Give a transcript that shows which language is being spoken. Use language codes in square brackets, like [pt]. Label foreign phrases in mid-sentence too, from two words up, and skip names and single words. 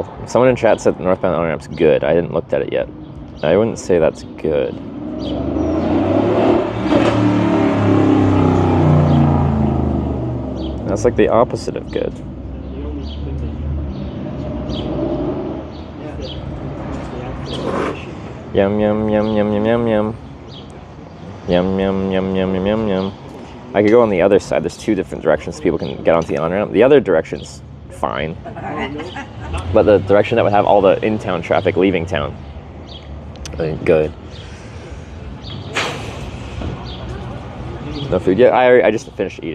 [en] Someone in chat said the northbound on-ramp's good. I didn't look at it yet. I wouldn't say that's good. That's like the opposite of good. Yum yum yum yum yum yum yum. Yum yum yum yum yum yum yum. I could go on the other side. There's two different directions people can get onto the on-ramp. The other direction's fine. But the direction that would have all the in-town traffic leaving town, I think good. No food yet? I just finished eating.